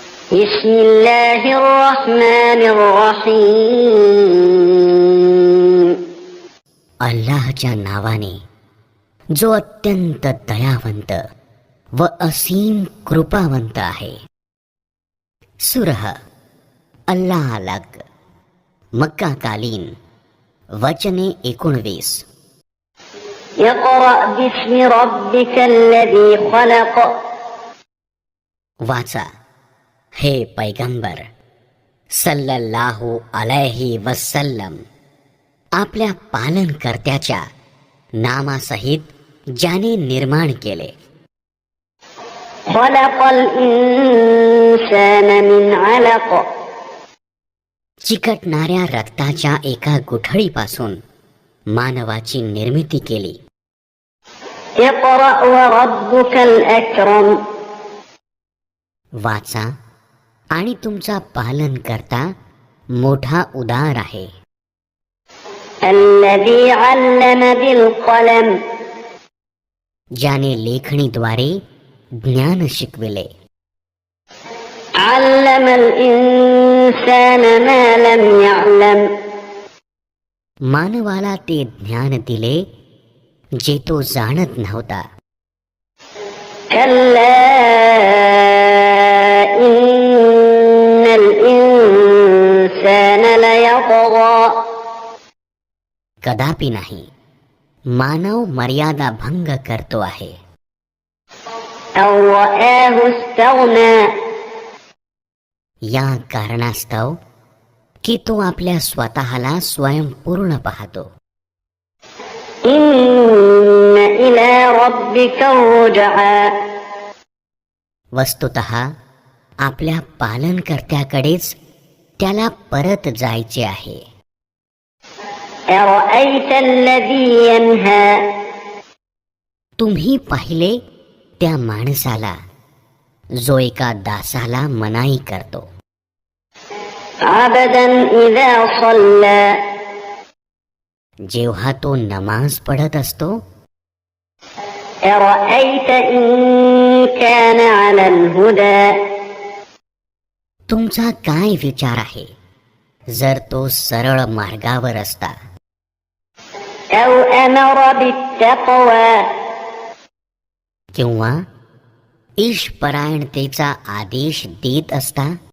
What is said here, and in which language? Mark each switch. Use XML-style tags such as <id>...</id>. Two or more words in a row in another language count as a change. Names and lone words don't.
<ar>بسم الله الرحمن الرحيم.</ar> <mr>अल्लाहच्या नावाने जो अत्यंत दयावंत व असीम कृपावंत आहे. सूरह अल्लाह अलग, मक्का कालीन, वचने 19.</mr> <ar>اقرأ باسم ربك الذي خلق.</ar> <mr>वाचा, हे पैगंबर</mr> <ar>صلى الله عليه وسلم,</ar> <mr>आपल्या पालनकर्त्याच्या नामासहित ज्याने निर्माण केले.</mr> <ar>خلق الإنسان من علق.</ar> <mr>चिकटणाऱ्या रक्ताच्या एका गुठळीपासून मानवाची निर्मिती केली.</mr> <ar>اقرأ وربك الأكرم.</ar> <mr>वाचा, आणि तुमचा पालनकर्ता मोठा उदार आहे.</mr> <ar>الذي علم بالقلم.</ar> <mr>ज्याने लेखणीद्वारे ज्ञान शिकविले.</mr> <ar>علم الإنسان ما لم يعلم.</ar> <mr>मानवाला ते ज्ञान दिले जे तो जाणत नव्हता.</mr> <ar>كلا إن الإنسان ليطغى.</ar> <mr>कदापि नाही, मानव मर्यादा भंग करतो आहे.</mr> <ar>أن رآه استغنى.</ar> <mr>या कारणास्तव की तो आपल्या स्वतःला स्वयंपूर्ण पाहतो.</mr> <ar>إن إلى ربك الرجعى.</ar> <mr>वस्तुतः आपल्या पालनकर्त्याकडेच त्याला परत जायचे आहे.</mr> <ar>أرأيت الذي ينهى.</ar> <mr>तुम्ही पाहिले त्या माणसाला जो एका दासाला मनाई करतो.</mr> <ar>عبدا إذا صلى.</ar> <mr>जेव्हा तो नमाज पढत असतो.</mr> <ar>أرأيت إن كان على الهدى.</ar> <mr>तुमचा काय विचार आहे जर तो सरळ मार्गावर असता.</mr> <ar>أو أمر بالتقوى.</ar> <mr>किंवा ईशपरायणतेचा आदेश देत असता.</mr>